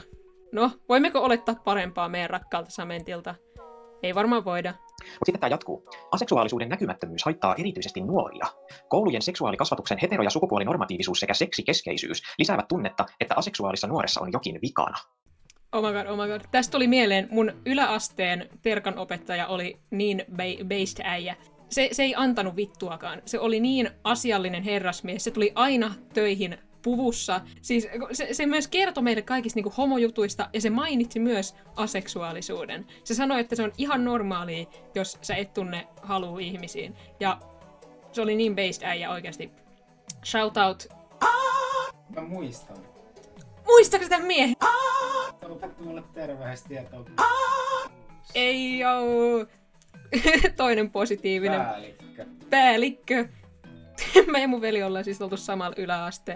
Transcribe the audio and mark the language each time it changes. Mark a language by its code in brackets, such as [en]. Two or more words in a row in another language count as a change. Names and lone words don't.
[fi] No, voimmeko olettaa parempaa meidän rakkaalta Samentilta? Ei varmaan voida. Mutta sitten tämä jatkuu. Aseksuaalisuuden näkymättömyys haittaa erityisesti nuoria. Koulujen seksuaalikasvatuksen hetero- ja sukupuolinormatiivisuus sekä seksikeskeisyys lisäävät tunnetta, että aseksuaalissa nuoressa on jokin vikana. [en] Oh my god. [fi] Tästä tuli mieleen, mun yläasteen terkan opettaja oli niin based äijä. Se ei antanut vittuakaan. Se oli niin asiallinen herrasmies. Se tuli aina töihin puvussa. Siis se myös kertoi meille kaikista niinku homojutuista ja se mainitsi myös aseksuaalisuuden. Se sanoi, että se on ihan normaalia, jos sä et tunne halua ihmisiin. Ja se oli niin based äijä oikeasti. [en] Shout out. [fi] Mä muistan. Muistatko tämän miehen? Opetti mulle terveystietoa. Ei oo. Toinen positiivinen. Päällikkö. Mä ja mun veli ollaan siis oltu samalla yläasteella.